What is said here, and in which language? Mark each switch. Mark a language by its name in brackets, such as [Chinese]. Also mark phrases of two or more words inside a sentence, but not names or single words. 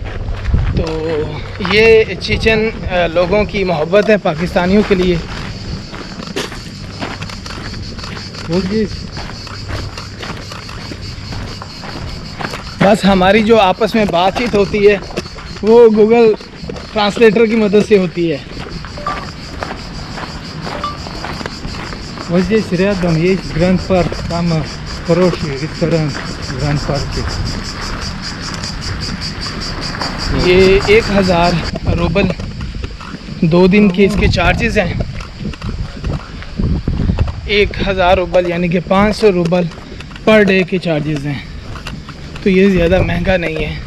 [Hindi] तो ये चेचन लोगों की मोहब्बत है पाकिस्तानियों के लिए। बस हमारी जो आपस में बातचीत होती है वो गूगल ट्रांसलेटर की मदद से होती है। [Russian] Вот здесь рядом есть Гранд Парк, там хороший ресторан в Гранд Парке. [Hindi] ये 1000 रूबल 2 दिन के इसके चार्जेस हैं। 1000 रूबल यानी कि 500 रूबल [English] per day [Hindi] के चार्जेस हैं, तो ये ज़्यादा महंगा नहीं है।